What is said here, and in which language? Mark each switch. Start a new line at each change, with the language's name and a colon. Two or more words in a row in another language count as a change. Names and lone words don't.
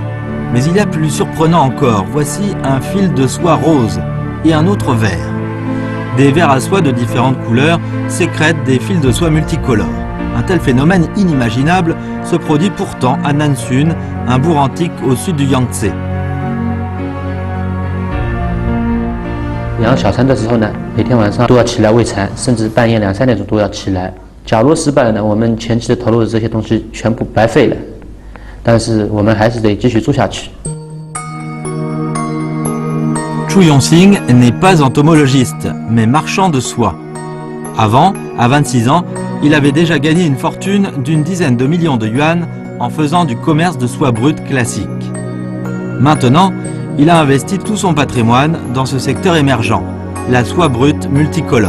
French: Mais il y a plus surprenant encore, voici un fil de soie rose et un autre vert. Des vers à soie de différentes couleurs sécrètent des fils de soie multicolores. Un tel phénomène inimaginable se produit pourtant à Nansun, un bourg antique au sud du Yangtze.
Chinese: 养小蚕的时候呢，每天晚上都要起来喂蚕，甚至半夜2、3点钟都要起来。假如失败了呢，我们前期的投入的这些东西全部白费了。但是我们还是得继续做下去。
French: Chu Yongxing n'est pas entomologiste, mais marchand de soie. Avant, à 26 ans, il avait déjà gagné une fortune d'une dizaine de millions de yuan en faisant du commerce de soie brute classique. Maintenant, il a investi tout son patrimoine dans ce secteur émergent, la soie brute multicolore.